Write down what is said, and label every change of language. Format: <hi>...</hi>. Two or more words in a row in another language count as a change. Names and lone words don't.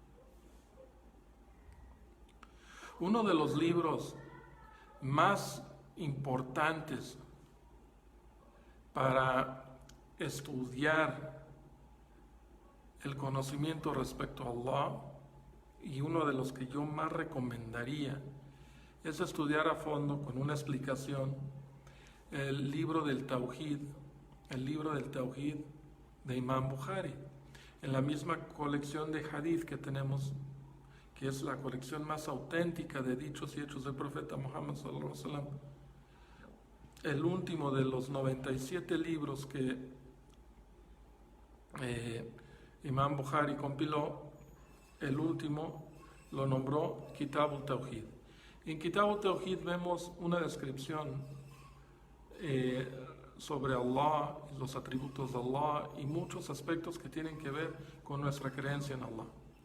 <es>Uno de los libros más importantes para estudiar el conocimiento respecto a Allah, y uno de los que yo más recomendaría, es estudiar a fondo con una explicación el libro del Tawhid de Imam Bukhari, en la misma colección de hadith que tenemos, que es la colección más auténtica de dichos y hechos del profeta Muhammad</es> <ar>صلى الله عليه وسلم.</ar> <es>El último de los 97 libros que Imam Bukhari compiló, el último lo nombró Kitab al-Tawhid. En Kitab al-Tawhid vemos una descripción sobre Allah, los atributos de Allah y muchos aspectos que tienen que ver con nuestra creencia en Allah.</es>